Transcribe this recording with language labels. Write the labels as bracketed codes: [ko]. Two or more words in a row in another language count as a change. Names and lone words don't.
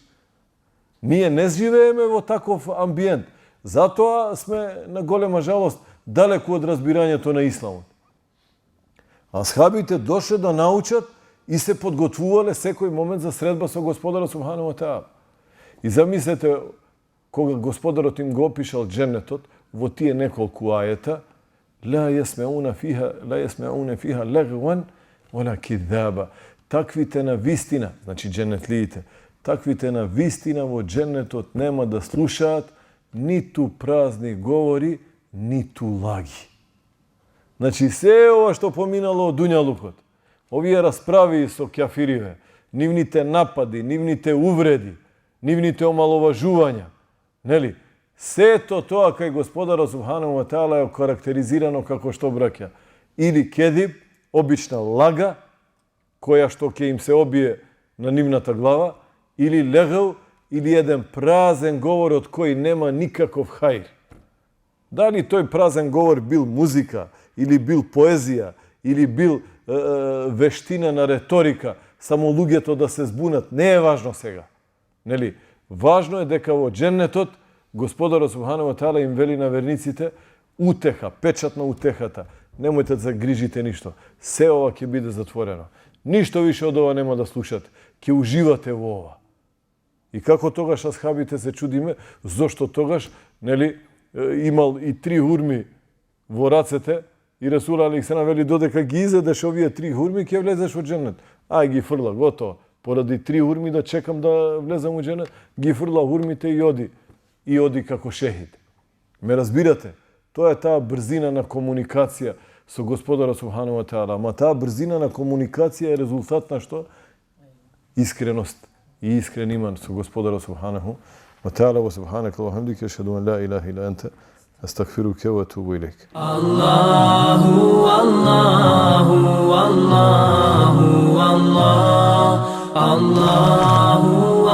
[mk] Ние не живееме во таков амбиент. Затоа сме на голема жалост далеку од разбирањето на исламот. Асхабите дошле да научат и се подготвувале секој момент за средба со Господарот [ar] سبحانه وتعالى. [mk] И замислете, кога Господарот им го опишал дженнетот во тие неколку ајета, [ar] لا يسمعون فيها لغوا ولا كذابا. [mk] Таквите на вистина, значи дженнетлиите, таквите на вистина во дженнетот нема да слушаат ниту празни говори, ниту лаги. Значи се ова што поминало од дуњалукот, овие расправи со кјафириве, нивните напади, нивните увреди, нивните омаловажувања, нели? Сето тоа кај Господарот [ar] سبحانه وتعالى [mk] е карактеризирано како што, браќа? Или кедиб, обична лага, која што ќе им се обие на нивната глава, или легав, или еден празен говор од кој нема никаков хаир. Дали тој празен говор бил музика, или бил поезија, или бил вештина на реторика, само луѓето да се збунат, не е важно сега. Нели? Важно е дека во дженнетот Господарот [ar] سبحانه وتعالى [mk] им вели на верниците утеха, печат на утехата. Немојте да загрижите ништо. Се ова ќе биде затворено. Ништо више од ова нема да слушате. Ќе уживате во ова. И како тогаш асхабите се чудиме, зошто тогаш, нели, имал и 3 хурми во рацете и [ar] رسول عليه السلام [mk] вели додека ги изедеш овие 3 хурми ќе влезеш во дженнет. Ај ги фрла, готово. Поради 3 хурми да чекам да влезам во дженнет, ги фрла хурмите и оди. И оди како шехид. Ме разбирате? Тоа е таа брзина на комуникација со Господарот [ar] سبحانه وتعالى. [mk] Ама таа брзина на комуникација е резултат на што? Искреност и искрен иман со Господарот [ar] سبحانه وتعالى. وسبحانك وبحمدك، أشهد أن لا إله إلا أنت، أستغفرك وأتوب إليك. [mk] Аллаху Аллаху Аллаху Аллах Аллаху